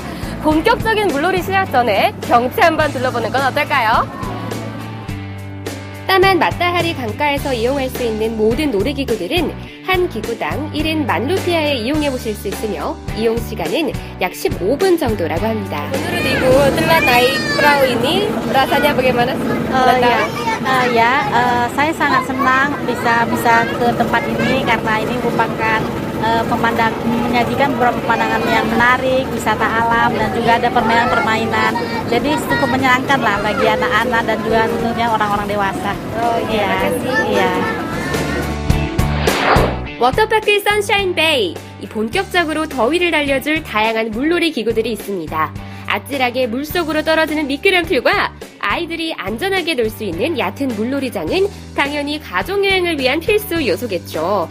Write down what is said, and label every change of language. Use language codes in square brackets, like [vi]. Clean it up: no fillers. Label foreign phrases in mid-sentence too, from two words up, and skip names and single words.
[ko] 본격적인 물놀이 시작 전에 경치 한번 둘러보는 건 어떨까요? 따만 마따하리 강가에서 이용할 수 있는 모든 놀이기구들은 한 기구당 1인 10,000루피아에 이용해보실 수 있으며 이용 시간은 약 15분 정도라고 합니다. 오늘은 이곳 [id] telah naik perahu ini, rasanya bagaimana? Saya sangat senang bisa ke tempat ini karena ini merupakan menyajikan beberapa pemandangan yang menarik, wisata alam dan juga ada permainan-permainan. Jadi cukup menyenangkan lah bagi anak-anak dan juga tentunya orang-orang dewasa. Oh iya, makasih. Iya. [ko] 워터파크 선샤인 베이, 이 본격적으로 더위를 달려줄 다양한 물놀이 기구들이 있습니다. 아찔하게 물속으로 떨어지는 미끄럼틀과 아이들이 안전하게 놀 수 있는 얕은 물놀이장은 당연히 가족여행을 위한 필수 요소겠죠.